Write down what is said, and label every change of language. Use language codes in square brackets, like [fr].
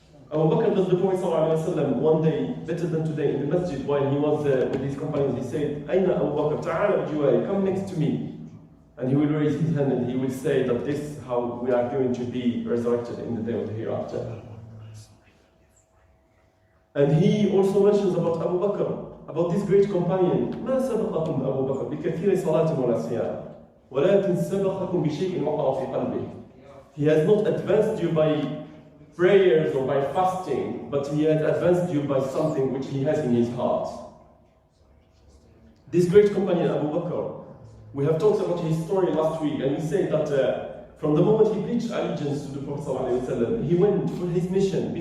[en] Abu Bakr, that the Prophet ﷺ one day, better than today, in the masjid while he was with his companions, he said, [ar] Aina Abu Bakr, ta'ala bijiwari, [en] come next to me. And he will raise his hand and he will say that this is how we are going to be resurrected in the day of the hereafter. And he also mentions about Abu Bakr, about this great companion. [ar] ما سبقكم أبو بكر بكثير صلاة ولا صيام ولكن سبقكم بشيء وقع في قلبه. [en] He has not advanced you by prayers or by fasting, but he has advanced you by something which he has in his heart. This great companion Abu Bakr, we have talked about his story last week, and we say that from the moment he pledged allegiance to the Prophet ﷺ, he went for his mission.